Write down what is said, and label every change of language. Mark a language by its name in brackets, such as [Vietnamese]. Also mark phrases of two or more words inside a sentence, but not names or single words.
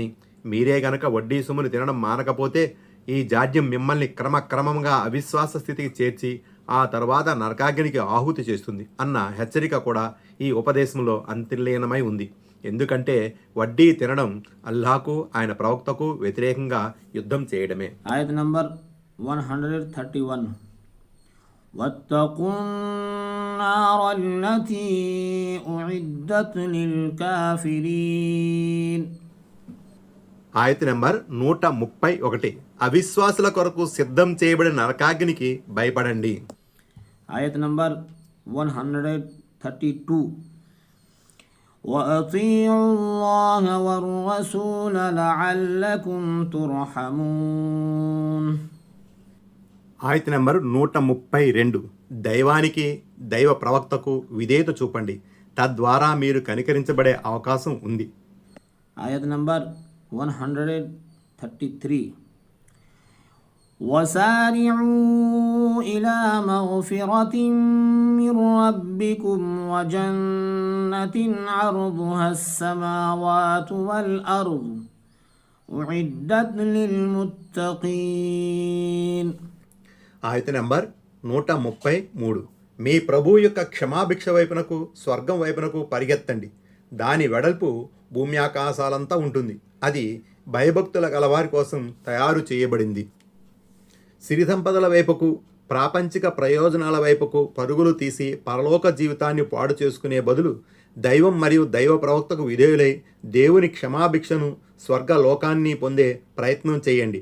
[Telugu] మీరే గనక వడ్డీ సొమ్మును తినడం మానకపోతే ఈ జాడ్యం మిమ్మల్ని క్రమక్రమంగా అవిశ్వాస స్థితికి చేర్చి ఆ తర్వాత నరకాగ్నికి ఆహుతి చేస్తుంది అన్న హెచ్చరిక కూడా ఈ ఉపదేశంలో అంతర్లీనమై ఉంది. ఎందుకంటే వడ్డీ తినడం అల్లాహకు, ఆయన ప్రవక్తకు వ్యతిరేకంగా యుద్ధం చేయడమే. ఆయత్ నంబర్ 131. [Arabic] واتقوا النار التي أعدت للكافرين. [Telugu] ఆయత నెంబర్ 131. అవిశ్వాసుల కొరకు సిద్ధం చేయబడిన నరకాగ్నికి భయపడండి. ఆయత్ నంబర్ 132. [Arabic] وأطيعوا الله والرسول لعلكم ترحمون. [Telugu] ఆయత నెంబర్ 132. దైవానికి, దైవ ప్రవక్తకు విధేయత చూపండి, తద్వారా మీరు కనికరించబడే అవకాశం ఉంది. ఆయత్ నంబర్ 133. [Arabic] وسارعوا إلى مغفرة من ربكم وجنة عرضها السماوات والأرض أعدت للمتقين. [Telugu] ఆయత నెంబర్ 133. మీ ప్రభు యొక్క క్షమాభిక్ష వైపునకు, స్వర్గం వైపునకు పరిగెత్తండి. దాని వెడల్పు భూమి ఆకాశాలంతా ఉంటుంది. అది భయభక్తుల గలవారి కోసం తయారు చేయబడింది. సిరిసంపదల వైపుకు, ప్రాపంచిక ప్రయోజనాల వైపుకు పరుగులు తీసి పరలోక జీవితాన్ని పాడు చేసుకునే బదులు దైవం మరియు దైవ ప్రవక్తకు విధేయులై దేవుని క్షమాభిక్షను, స్వర్గలోకాన్ని పొందే ప్రయత్నం చేయండి.